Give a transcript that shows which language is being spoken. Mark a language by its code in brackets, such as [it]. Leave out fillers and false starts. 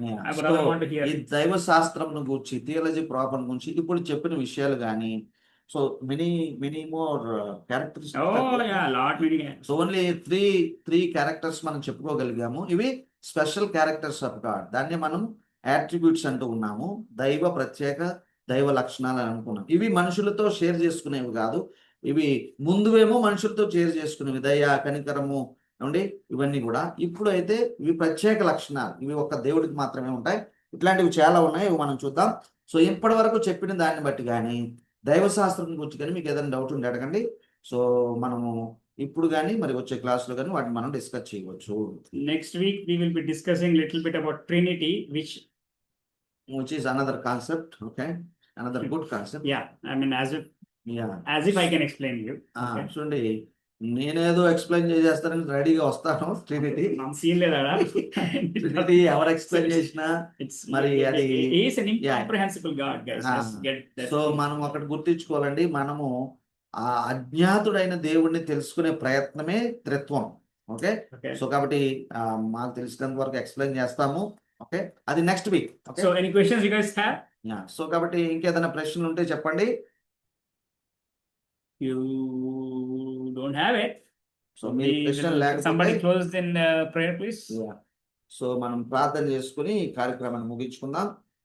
[en] Yeah. I would rather So, want to hear. [te] ఈ దైవ శాస్త్రం గురించి, థియాలజీ ప్రాపర్ గురించి ఇప్పుడు చెప్పిన విషయాలు కానీ, [en] So many more characters. Oh yeah, lot many. [te] So only three characters మనం చెప్పుకోగలిగాము. ఇవి [en] Special characters of God. [te] దాన్ని మనం యాట్రిబ్యూట్స్ అంటూ ఉన్నాము. దైవ ప్రత్యేక దైవ లక్షణాలు అని అనుకున్నాం. ఇవి మనుషులతో షేర్ చేసుకునేవి కాదు. ఇవి ముందువేమో మనుషులతో షేర్ చేసుకునేవి, దయ, కనికరము అండి, ఇవన్నీ కూడా. ఇప్పుడు అయితే ఇవి ప్రత్యేక లక్షణాలు, ఇవి ఒక్క దేవుడికి మాత్రమే ఉంటాయి. ఇట్లాంటివి చాలా ఉన్నాయి, ఇవి మనం చూద్దాం. సో ఇప్పటి వరకు చెప్పిన దాన్ని బట్టి కానీ, దైవశాస్త్రం గురించి కానీ మీకు ఏదైనా డౌట్ ఉంటే అడగండి. సో మనము ఇప్పుడు కానీ మరి వచ్చే క్లాసులో కానీ వాటిని మనం డిస్కస్ చేయవచ్చు. [en] Next week we will be discussing little bit about Trinity, which is another concept. Okay, another good concept. yeah, I mean as yeah, if I can explain you. Okay. [te] చూడండి, నేనేదో ఎక్స్ప్లెయిన్ చేసేస్తానని రెడీగా వస్తాను. Trinity [en] I'm seeing that. [te] Trinity ఎవరు explain చేసినా [en] It's [te] మరి అది [en] he is an incomprehensible God, guys. Ah. Let's get that. [te] So మనం ఒకటి గుర్తించుకోవాలండి, మనము ఆ అజ్ఞాతుడైన దేవుణ్ణి తెలుసుకునే ప్రయత్నమే త్రిత్వం. [en] Okay, Okay. [te] సో కాబట్టి మాకు తెలిసినంత వరకు ఎక్స్ప్లెయిన్ చేస్తాము. [en] Okay, అది next week. Okay, So any questions you guys have? [te] So కాబట్టి ఇంకేదైనా ప్రశ్నలు ఉంటే చెప్పండి. [en] You don't have it. [te] So మీరు [en] We [te] ప్రశ్నలు [en] will- [te] లేకపోతే [en] somebody close in prayer, please. [te] So మనం ప్రార్థన చేసుకుని ఈ కార్యక్రమాన్ని ముగించుకుందాం.